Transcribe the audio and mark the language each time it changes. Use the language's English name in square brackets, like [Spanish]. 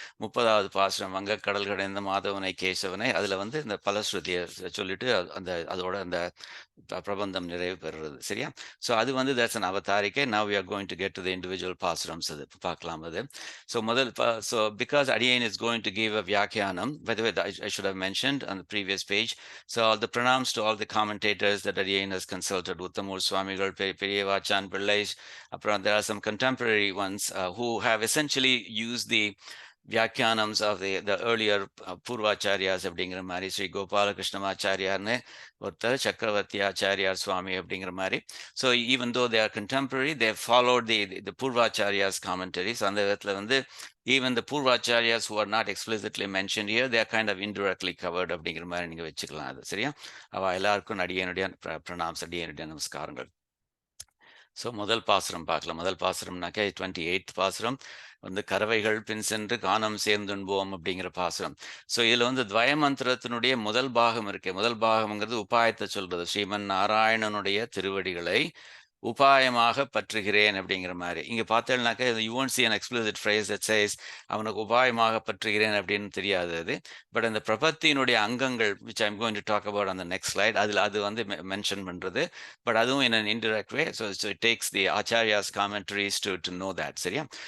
[Tamil] 30வது பாசுரம் வங்கக்கடல் கடைந்த மாதவனை கேசவனை, அதில் வந்து இந்த பலஸ்ருதியை சொல்லிட்டு அந்த அதோட அந்த பிரபந்தம் நிறைவு பெறுறது. சரியா? [English] So அது வந்து that's an அவதாரிக்கை. Now we are going to get to the individual pasurams. [Tamil] அது பார்க்கலாம் அது. [English] So முதல் so because அடியேன் is going to give a vyakhyanam, by the way I should have mentioned on the previous page. So all the pranams to all the commentators that Adiyan has consulted, Uttamur Swamigal, Periyavachan Pillai. There are some contemporary ones who have essentially used the vyakhyanams of the earlier Purvacharyas [Tamil] அப்படிங்கிற மாதிரி. ஸ்ரீ கோபாலகிருஷ்ணமாச்சாரியார்னு ஒருத்தர், சக்கரவர்த்தி ஆச்சாரியார் சுவாமி அப்படிங்கிற மாதிரி. [English] So even though they are contemporary, they followed the Purvacharyas commentaries. அந்த விதத்தில் வந்து even the Purvacharyas who are not explicitly mentioned here, they are kind of indirectly covered [Tamil] அப்படிங்கிற மாதிரி நீங்கள் வச்சுக்கலாம். அது சரியா? அவள் எல்லாருக்கும் அடியனுடைய பிரணாம்ஸ், அடியனுடைய நமஸ்காரங்கள். ஸோ முதல் பாசுரம் பார்க்கலாம். முதல் பாசுரம்னாக்கா 28th பாசுரம் வந்து கரவைகள் பின் சென்று கானம் சேர்ந்துன்போம் அப்படிங்கிற பாசுரம். ஸோ இதில் வந்து துவய மந்திரத்தினுடைய முதல் பாகம் இருக்கு. முதல் பாகம்ங்கிறது உபாயத்தை சொல்றது. ஸ்ரீமன் நாராயணனுடைய திருவடிகளை உபாயமாக பற்றுகிறேன் அப்படிங்கிற மாதிரி. இங்கே பார்த்தேன்னாக்கா [English] you won't see an explicit phrase that says [Tamil] அவனுக்கு உபாயமாக பற்றுகிறேன் அப்படின்னு தெரியாது அது. [English] but அந்த பிரபத்தியினுடைய அங்கங்கள் which I'm going to talk about on the next slide, [Tamil] அதில் அது வந்து [English] Mention பண்ணுறது. But அதுவும் in an indirect way. So it takes the Acharya's commentaries to know that. [Tamil] சரியா?